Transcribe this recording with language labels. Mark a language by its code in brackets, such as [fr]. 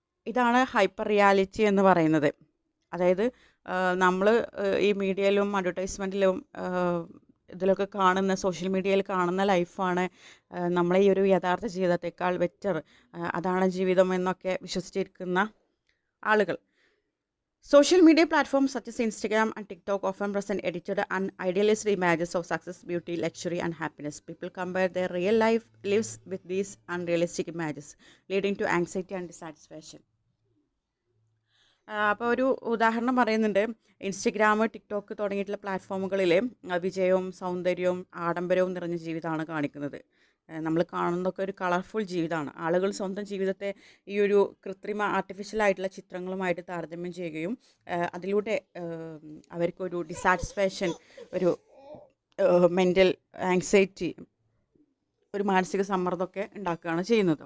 [ml] ഇതാണ് hyper reality എന്ന് പറയുന്നത്. അതായത് നമ്മൾ ഈ മീഡിയയിലും അഡ്വർടൈസ്മെൻറ്റിലും ഇതിലൊക്കെ കാണുന്ന, സോഷ്യൽ മീഡിയയിൽ കാണുന്ന ലൈഫാണ് നമ്മളെ ഈ ഒരു യഥാർത്ഥ ജീവിതത്തേക്കാൾ ബെറ്റർ, അതാണ് ജീവിതം എന്നൊക്കെ വിശ്വസിച്ചിരിക്കുന്ന ആളുകൾ. [en] Social media platforms such as Instagram and TikTok often present edited and idealized images of success, beauty, luxury, and happiness. People compare their real lives with these unrealistic images, leading to anxiety and dissatisfaction. [ml] അപ്പോൾ ഒരു ഉദാഹരണം പറയുന്നുണ്ട്. Instagram, TikTok തുടങ്ങിയിട്ടുള്ള പ്ലാറ്റ്ഫോമുകളിൽ വിജയവും സൗന്ദര്യവും ആഡംബരവും നിറഞ്ഞ ജീവിതമാണ് കാണിക്കുന്നത്. നമ്മൾ കാണുന്നതൊക്കെ ഒരു കളർഫുൾ ജീവിതമാണ്. ആളുകൾ സ്വന്തം ജീവിതത്തെ ഈ ഒരു കൃത്രിമ ആർട്ടിഫിഷ്യലായിട്ടുള്ള ചിത്രങ്ങളുമായിട്ട് താരതമ്യം ചെയ്യുകയും അതിലൂടെ അവർക്കൊരു ഡിസാറ്റിസ്ഫാക്ഷൻ, ഒരു മെൻ്റൽ ആങ്സൈറ്റി, ഒരു മാനസിക സമ്മർദ്ദമൊക്കെ ഉണ്ടാക്കുകയാണ് ചെയ്യുന്നത്.